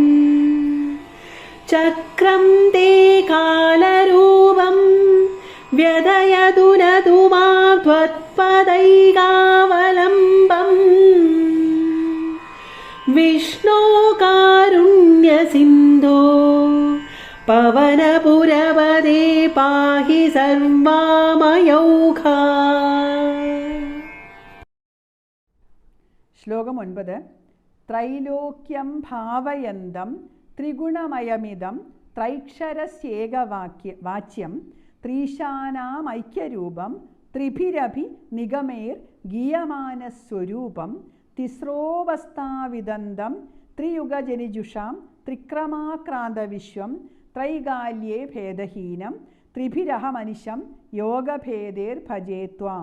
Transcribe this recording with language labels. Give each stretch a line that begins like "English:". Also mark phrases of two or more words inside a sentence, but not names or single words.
Sanskrit: चक्रं ते कालरूपं व्यदयतु न तु मां त्वत्पदैकावलम्बम् विष्णो कारुण्यसिन्धो पवनपुरपदे पाहि सर्वामयौघा.
Malayalam: ശ്ലോകം 9.
Sanskrit: ത്രൈലോക്യം ഭാവയന്തം ത്രിഗുണമയമിതം ത്രൈക്ഷരസ്യേകവാച്യം ത്രീശാനാമൈക്യരൂപം ത്രിഭിരഭി നിഗമേർ ഗീയമാനസ്വരൂപം തിസ്രോവസ്ഥാവിദന്തം ത്രിയുഗജനിജുഷാം ത്രിക്രമാക്രാന്തവിശ്വം ത്രൈകാല്യേ ഭേദഹീനം ത്രിഭിരഹമനിശം യോഗഭേദേർഭജേ ത്വാം.